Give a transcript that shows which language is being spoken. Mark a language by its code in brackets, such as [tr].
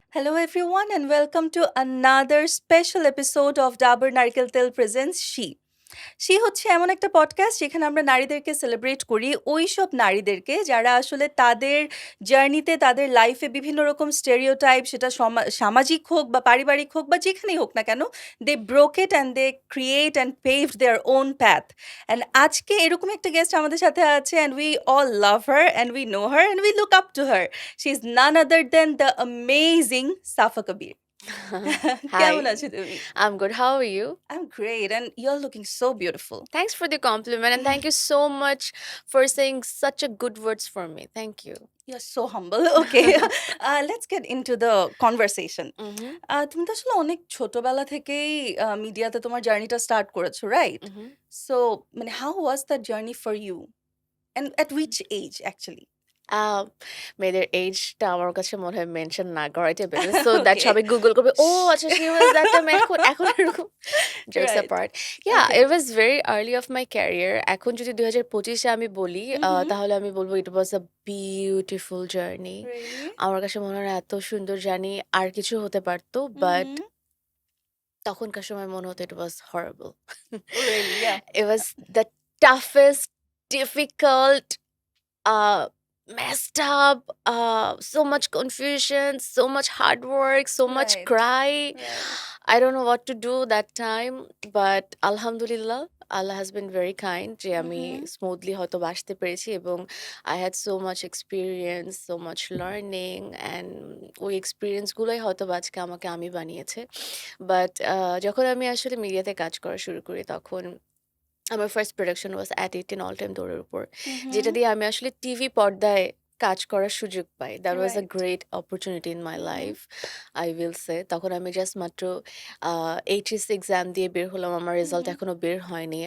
[en] Hello everyone and welcome to another special episode of Dabur Presents She [bn] হচ্ছে এমন একটা podcast যেখানে আমরা নারীদেরকে সেলিব্রেট করি, ওই সব নারীদেরকে যারা আসলে তাদের জার্নিতে, তাদের লাইফে বিভিন্ন রকম স্টেরিওটাইপ, সেটা সামাজিক হোক বা পারিবারিক হোক বা যেখানেই হোক না কেন, [en] They broke it and they create and paved their own path. And [bn] আজকে এরকম একটা গেস্ট আমাদের সাথে আছে, [en] And we all love her and we know her and we look up to her. She is none other than the amazing Safa Kabir. [bn] কেমন আছো তুমি? [en] I'm good, how are you? I'm great and you're looking so beautiful. Thanks for the compliment and thank you so much for saying such a good words for me. Thank you. You're so humble. Okay. Let's get into the conversation. [bn] তুমি তো আসলে অনেক ছোটবেলা থেকেই মিডিয়াতে তোমার জার্নিটা start করেছো, রাইট? [en] So মানে how was that journey for you and at which age actually? [bn] মেয়েদের এজটা আমার কাছে মনে হয় মেনশন না করাইতে বেটার, [en] So that Okay. [bn] সবাই গুগল করবে, ও আচ্ছা [en] she was that time, [bn] এখন এখন এরকম। [en] Jokes Right. Apart, yeah Okay. It was very early of my career. [bn] এখন যদি 2025-এ আমি বলি, তাহলে আমি বলবো [en] It was a beautiful journey. Really? [bn] আমার কাছে মনে হয় এত সুন্দর জার্নি আর কিছু হতে পারতো, বাট তখনকার সময় মনে হতো [en] It was horrible. Really? Yeah. It was the toughest, difficult, messed up, so much confusion, so much hard work, so much Right. cry. Right. I don't know what to do that time, but Alhamdulillah, Allah has been very kind [bn] যে আমি smoothly হয়তো বাসতে পেরেছি, এবং [en] I had so much experience, so much learning, and [bn] ওই এক্সপিরিয়েন্সগুলোই হয়তো আজকে আমাকে আমি বানিয়েছে। বাট যখন আমি আসলে মিডিয়াতে কাজ করা শুরু করি, তখন আমার first [en] production was at 18 [bn] all time দৌড়ের উপর, যেটা দিয়ে আমি আসলে টিভি পর্দায় কাজ করার সুযোগ পাই। [en] That was a Right. Great opportunity in my life, I will say. [bn] তখন আমি জাস্ট মাত্র এইচএস এক্সাম দিয়ে বের হলাম, আমার রেজাল্ট এখনো বের হয়নি।